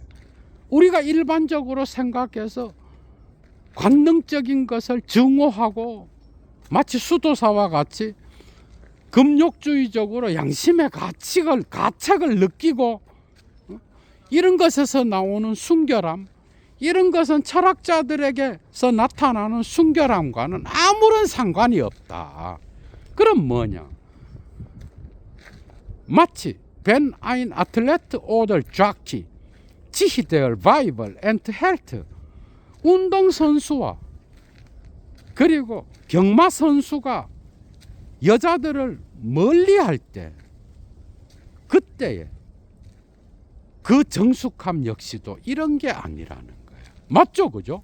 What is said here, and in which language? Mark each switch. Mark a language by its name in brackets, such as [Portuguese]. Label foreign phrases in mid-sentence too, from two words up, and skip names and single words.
[Korean] 우리가 일반적으로 생각해서 관능적인 것을 증오하고 마치 수도사와 같이 금욕주의적으로 양심의 가책을 느끼고 이런 것에서 나오는 순결함, 이런 것은 철학자들에게서 나타나는 순결함과는 아무런 상관이 없다. 그럼 뭐냐? 마치 [German] wenn ein Athlet oder Jockey sich der Weiber enthält, [Korean] 운동선수와 그리고 경마선수가 여자들을 멀리할 때 그때의 그 정숙함 역시도 이런 게 아니라는 거예요. 맞죠? 그죠?